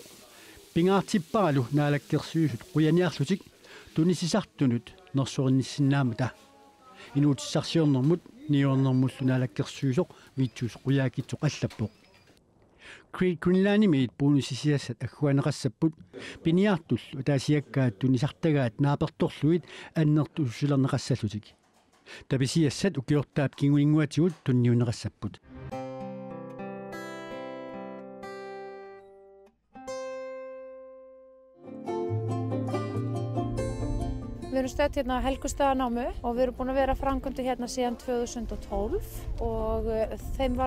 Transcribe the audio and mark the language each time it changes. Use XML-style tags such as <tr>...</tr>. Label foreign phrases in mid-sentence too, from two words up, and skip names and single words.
<kl>pingaartipparalu naalakkersuisut quyaniarlutik tunisisartunut nersurinnissinnaamata inuutissarsiornermut niornermullu naalakkersuisoq vitsus quyaakitsoq allappoq Greenlandimit puunusisiassat agguaneqassapput piniartullu taasiakkaat tunisartagaat naapertorluit annertussulerneqassallutik tapisiassat ukiortaap kinguinguatigut tunniuneqassapput</kl> <is>Við erum stödd hérna á Helgustaðanámu og við erum búin að vera framkvæmdu hérna síðan 2012 og þeim var</is>